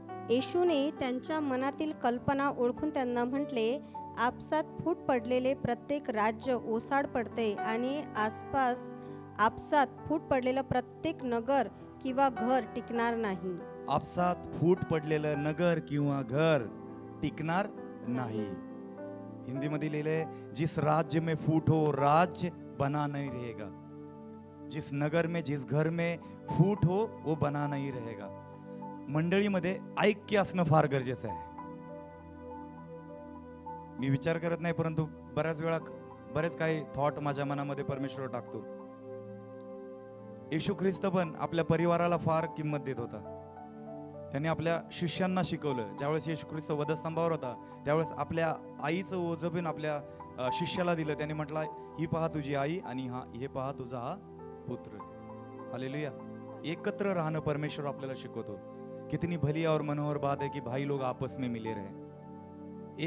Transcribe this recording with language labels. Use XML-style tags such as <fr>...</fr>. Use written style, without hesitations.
<mr>येशूने त्यांच्या मनातील कल्पना ओळखून त्यांना म्हटले, आपसात फूट पडलेले प्रत्येक राज्य ओसाड पडते आणि आपसात फूट पडलेलं प्रत्येक नगर किंवा घर टिकणार नाही. आपसात फूट पडलेलं नगर किंवा घर टिकणार नाही. हिंदी मध्ये लिहिले,</mr> <hi>जिस राज्य में फूट हो राज्य बना नहीं रहेगा. जिस नगर में, जिस घर में फूट हो वो बना नहीं रहेगा.</hi> <mr>मंडळीमध्ये ऐक्य असणं फार गरजेचं आहे. मी विचार करत नाही, परंतु बऱ्याच वेळा बरेच काही थॉट माझ्या मनामध्ये परमेश्वर टाकतो. येशू ख्रिस्त पण आपल्या परिवाराला फार किंमत देत होता. त्यांनी आपल्या शिष्यांना शिकवलं. ज्यावेळेस येशू ख्रिस्त वधस्तंभावर होता, त्यावेळेस आपल्या आईचं ओझं पण आपल्या शिष्याला दिलं. त्याने म्हटलं, ही पहा तुझी आई आणि हे पहा तुझा हा पुत्र. हालेलुया. एकत्र राहणं परमेश्वर आपल्याला शिकवतो.</mr> <hi>कितनी भली और मनोहर बात है कि भाई लोग आपस में मिले रहे.</hi>